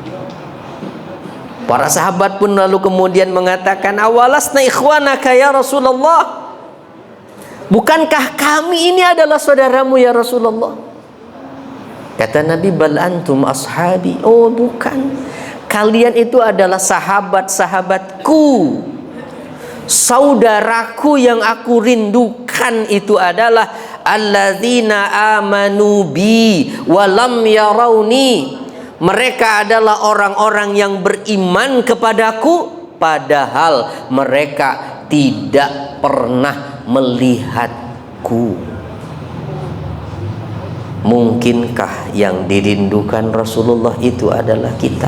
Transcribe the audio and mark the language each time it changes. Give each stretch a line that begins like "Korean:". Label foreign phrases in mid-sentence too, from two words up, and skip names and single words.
Indonesian: Para sahabat pun lalu kemudian mengatakan,
Arabic: awalasna ikhwanaka ya Rasulullah,
Indonesian: bukankah kami ini adalah saudaramu ya Rasulullah? Kata Nabi,
Arabic: bal antum ashabi.
Indonesian: Oh bukan, kalian itu adalah sahabat-sahabatku. Saudaraku yang aku rindukan itu adalah
Arabic: alladzina amanu bi walam yarawni.
Indonesian: Mereka adalah orang-orang yang beriman kepadaku padahal mereka tidak pernah melihatku. Mungkinkah yang dirindukan Rasulullah itu adalah kita?